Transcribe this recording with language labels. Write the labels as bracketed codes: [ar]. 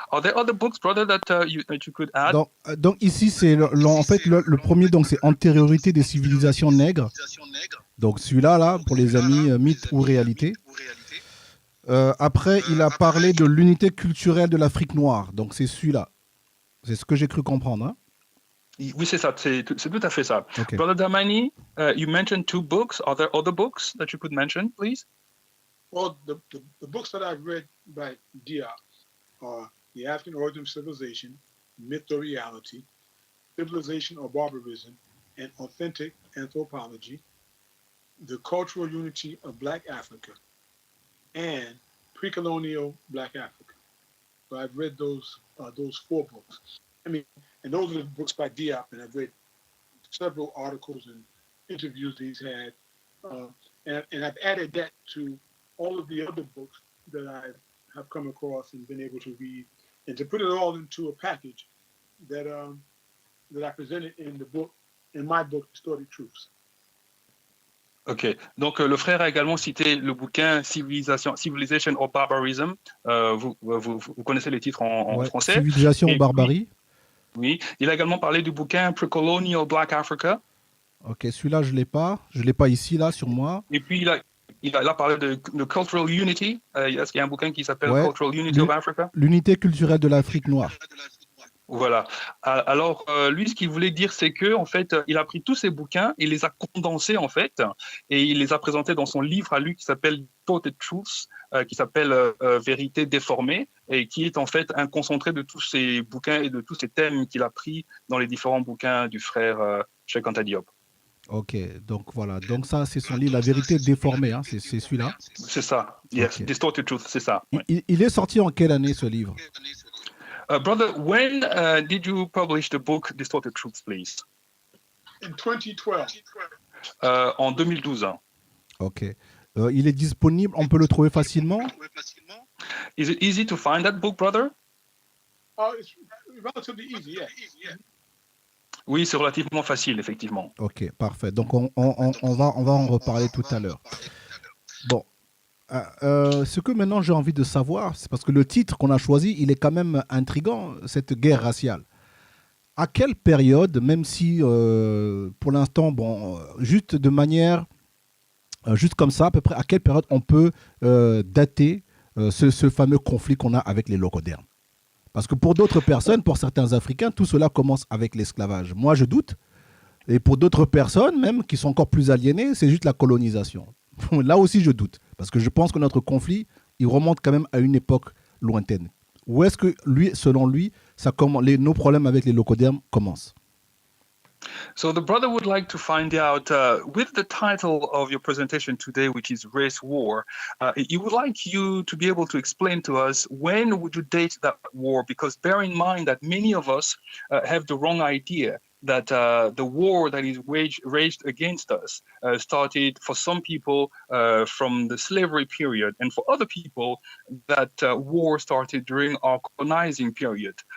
[en] Are there other books, brother, that you could add? [fr] Donc ici, c'est en fait le premier, donc c'est Antériorité des civilisations nègres. Donc celui-là, là, pour les amis, mythe ou réalité. Après, il a parlé de l'unité culturelle de l'Afrique noire. Donc c'est celui-là. C'est ce que j'ai cru comprendre, hein? Oui, c'est ça, c'est tout à fait ça. Okay. [en] Brother Damani, you mentioned 2 books. Are there other books that you could mention, please? Well, the books that I've read by Diop are The African Origin of Civilization, Myth or Reality, Civilization or Barbarism, and Authentic Anthropology, The Cultural Unity of Black Africa, and Pre-Colonial Black Africa. So I've read those 4 books. I mean, and those are the books by Diop, and I've read several articles and interviews he's had. And I've added that to all of the other books that I have come across and been able to read, and to put it all into a package that I presented in my book, Distorted Truths. [fr] Ok, donc le frère a également cité le bouquin Civilization or Barbarism. Vous connaissez les titres en français. Civilisation ou barbarie. Oui, il a également parlé du bouquin Pre-Colonial Black Africa. Ok, celui-là, je ne l'ai pas ici, là, sur moi. Et puis, il a parlé de Cultural Unity. Est-ce qu'il y a un bouquin qui s'appelle Cultural Unity of Africa? L'unité culturelle de l'Afrique noire. Voilà. Alors, lui, ce qu'il voulait dire, c'est que, en fait, il a pris tous ces bouquins, il les a condensés, en fait, et il les a présentés dans son livre à lui qui s'appelle Distorted Truths, qui s'appelle Vérité déformée, et qui est en fait un concentré de tous ces bouquins et de tous ces thèmes qu'il a pris dans les différents bouquins du frère Cheikh Anta Diop. Ok, donc voilà. Donc ça, c'est son livre, La Vérité déformée, hein, c'est celui-là. C'est ça, [en] yes, okay. [fr] Distorted Truth, c'est ça. Ouais. Il est sorti en quelle année, ce livre? [en] Brother, when did you publish the book Distorted Truth, please? In 2012. [fr] En 2012. Ok. Il est disponible, on peut le trouver facilement? [en] Is it easy to find that book, brother? It's relatively easy, yeah. [fr] Oui, c'est relativement facile, effectivement. Ok, parfait. Donc, on va en reparler tout à l'heure. Bon. Ce que maintenant j'ai envie de savoir, c'est parce que le titre qu'on a choisi, il est quand même intriguant, cette guerre raciale. À quelle période, même si pour l'instant, bon, juste de manière, juste comme ça, à peu près, à quelle période on peut dater ce fameux conflit qu'on a avec les locodermes? Parce que pour d'autres personnes, pour certains Africains, tout cela commence avec l'esclavage. Moi, je doute. Et pour d'autres personnes, même qui sont encore plus aliénées, c'est juste la colonisation. Là aussi, je doute. Parce que je pense que notre conflit, il remonte quand même à une époque lointaine. Où est-ce que, lui, selon lui, nos problèmes avec les locodermes commencent? [en] So the brother would like to find out, with the title of your presentation today, which is Race War, he would like you to be able to explain to us when would you date that war? Because bear in mind that many of us have the wrong idea that the war that is waged against us started for some people from the slavery period, and for other people that war started during our colonizing period.